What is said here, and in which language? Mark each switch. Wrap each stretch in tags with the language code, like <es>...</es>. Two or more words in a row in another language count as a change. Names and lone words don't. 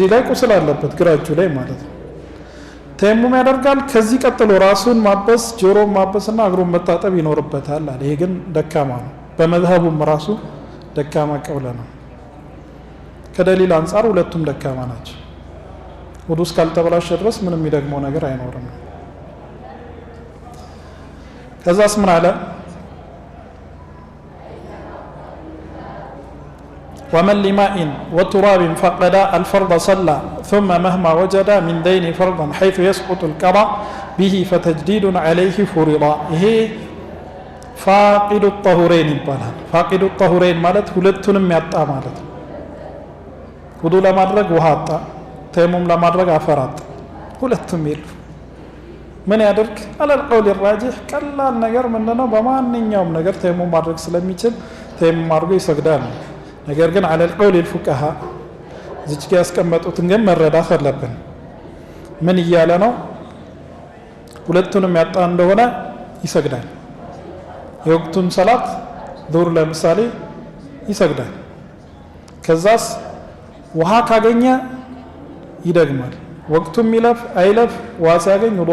<am>ላይ ቁስል አለበት ግራ እጁ ላይ ማለት ነው። ተየሙም ያደርጋል። ከዚህ ቀጥሎ ራሱን ማበስ፣ ጆሮን ማበስና እግሩን መታጠብ ይኖርበታል አለ። ይሄ ግን ደካማ ነው፣ በመዝሀቡም ራሱ ደካማ ቀውለ ነው። ከደሊል አንጻር ሁለቱም ደካማ ናቸው። ውዱ እስካልተበላሸ ድረስ ምንም የሚደግመው ነገር አይኖርም። ከዛስ ምን አለ?</am> <ar>ومن لماء وتراب فقد الفرض صلى ثم مهما وجد من دين فرضا حيث يسقط القضاء به فتجديد عليه فرضا هي فاقد الطهورين</ar> <am>ይባላል</am> <ar>فاقد الطهورين</ar> <am>ማለት ሁለቱንም ያጣ ማለት ውዱ ለማድረግ ውሃ አጣ ተየሙም ለማድረግ አፈር አጣ ሁለቱም የሉ ምን ያደርግ</am> <ar>على القول الراجح</ar> <am>ቀላል ነገር ምንድነው በማንኛውም ነገር ተየሙም ማድረግ ስለሚችል ተየሙም አድርጎ ይሰግዳል ነገር ግን</am> <ar>على القول الفقهاء</ar> <am>እዚህ ጋር ያስቀመጡትን ግን መረዳት አለብን ምን ይያለ ነው ሁለቱንም ያጣ እንደሆነ ይሰግዳል የወቅቱን ሰላት ዙር ለምሳሌ ይሰግዳል ከዛስ ውሃ ካገኘ ይደግማል ወቅቱም ይለፍ አይለፍ ውሃ ሲያገኝ ውዱ</am>